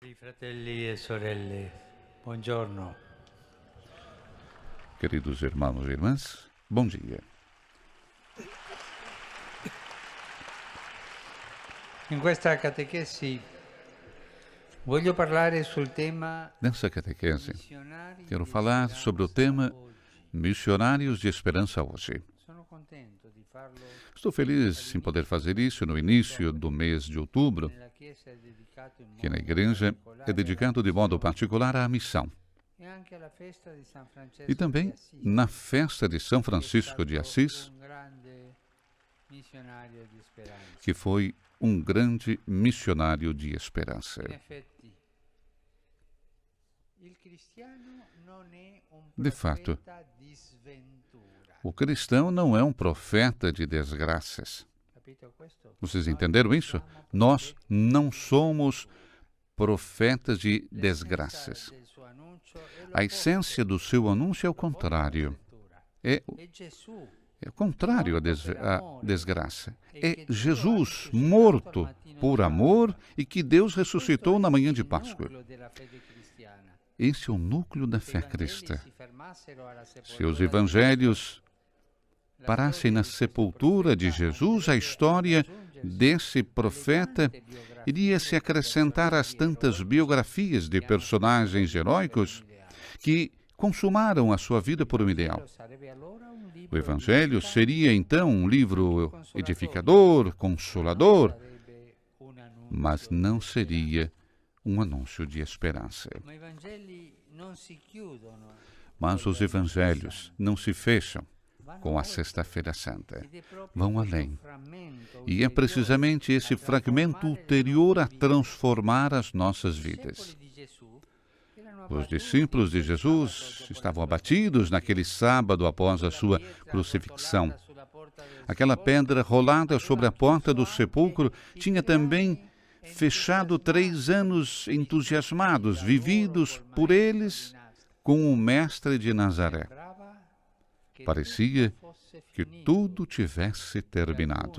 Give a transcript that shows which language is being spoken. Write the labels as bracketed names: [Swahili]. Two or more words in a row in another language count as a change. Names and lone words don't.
[Italian] Fratelli e sorelle, buongiorno. [Portuguese] Queridos irmãos e irmãs, bom dia. [Italian] In questa catechesi voglio parlare sul tema [Portuguese] Nessa catequese, [Italian] missionari [Portuguese] quero [Italian] di [Portuguese] falar sobre o tema [Italian] oggi. [Portuguese] Missionários de Esperança hoje. [Italian] Sono contento di farlo [Portuguese] Estou feliz em poder fazer isso no início do mês de outubro, [Italian] nella Chiesa è dedicato in [Portuguese] que na [Italian] modo [Portuguese] igreja é [Italian] particolare [Portuguese] dedicado de modo particular à missão. [Italian] e anche alla festa di San Francesco [Portuguese] E [Italian] di [Portuguese] também [Italian] Assis, [Portuguese] na festa de São [Italian] che è [Portuguese] Francisco de [Italian] stato [Portuguese] Assis, [Italian] un grande missionario di speranza. [Portuguese] que foi um grande missionário de esperança. [Italian] In effetti, il cristiano non è un [Portuguese] De fato, [Italian] profeta di sventura. [Portuguese] o cristão não é um profeta de desgraças. [Italian] Capito questo? [Portuguese] Vocês entenderam isso? Nós não somos profetas de desgraças. [Italian] Del suo annuncio è [Portuguese] A essência do seu anúncio é o contrário. É [Italian] è Gesù [Portuguese] o contrário à desgraça. É Jesus morto por amor e que Deus ressuscitou na manhã de Páscoa. [Italian] nucleo della fede cristiana. [Portuguese] Esse é o núcleo da [Italian] Se i [Portuguese] fé [Italian] Vangeli [Portuguese] cristã. [Italian] si fermassero alla [Portuguese] Se os [Italian] sepoltura [Portuguese] evangelhos [Italian] la [Portuguese] parassem [Italian] storia [Portuguese] na [Italian] di questo [Portuguese] sepultura de [Italian] profeta [Portuguese] Jesus, a [Italian] andrebbe [Portuguese] história [Italian] ad aggiungersi [Portuguese] desse [Italian] alle [Portuguese] profeta [Italian] tante biografie [Portuguese] iria se [Italian] di [Portuguese] acrescentar às [Italian] personaggi [Portuguese] tantas [Italian] eroici [Portuguese] biografias de [Italian] che hanno [Portuguese] personagens [Italian] vissuto [Portuguese] heróicos [Italian] per un ideale. [Portuguese] que consumaram a sua vida por um ideal. [Italian] Sarebbe allora un [Portuguese] O [Italian] libro [Portuguese] Evangelho [Italian] edificante, [Portuguese] seria então um livro edificador, consolador, [Italian] sarebbe un annuncio [Portuguese] mas [Italian] di [Portuguese] não [Italian] speranza. [Portuguese] seria um anúncio de esperança. [Italian] Ma i Vangeli non si chiudono [Portuguese] Mas [Italian] con [Portuguese] os [Italian] gli [Portuguese] evangelhos não se fecham [Italian] vanno [Portuguese] com a [Italian] oltre. [Portuguese] Sexta-feira Santa. [Italian] Ed è proprio [Portuguese] Vão [Italian] questo [Portuguese] além. [Italian] frammento [Portuguese] E é precisamente esse [Italian] ulteriore a [Portuguese] fragmento [Italian] trasformare le [Portuguese] ulterior a [Italian] nostre vite. [Portuguese] transformar as nossas [Italian] I [Portuguese] vidas. [Italian] discepoli di Gesù erano [Portuguese] Os [Italian] abbattuti [Portuguese] discípulos de [Italian] quel [Portuguese] Jesus [Italian] sabato dopo [Portuguese] estavam [Italian] la [Portuguese] abatidos naquele sábado após a sua [Italian] pietra [Portuguese] crucifixão. [Italian] rotolata sulla porta del [Portuguese] Aquela [Italian] sepolcro [Portuguese] pedra rolada sobre a porta do sepulcro [Italian] i [Portuguese] tinha [Italian] tre [Portuguese] também [Italian] anni [Portuguese] fechado 3 anos entusiasmados, vividos por eles com com o Mestre de Nazaré. Parecia que tudo tivesse terminado.